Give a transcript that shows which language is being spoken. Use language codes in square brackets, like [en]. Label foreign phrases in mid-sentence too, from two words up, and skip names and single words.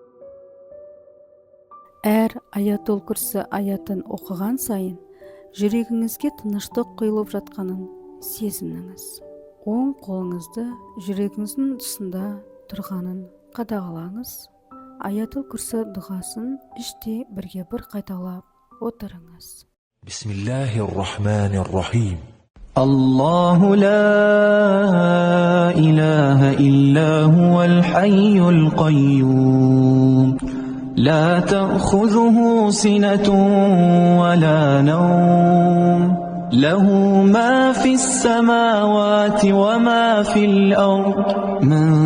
[kk] Әр Аятул Курси аятын оқыған сайын жүрегіңізге тыныштық құйылып жатқанын сезініңіз. Оң қолыңызды жүрегіңіздің тұсында тұрғанын қадағалаңыз. Аятул Курси дұғасын іште бірге бір қайталап отырыңыз. [ar] بسم الله الرحمن الرحيم. الله لا إله إلا هو الحي القيوم. لا تأخذه سنة ولا نوم له ما في السماوات وما في الأرض من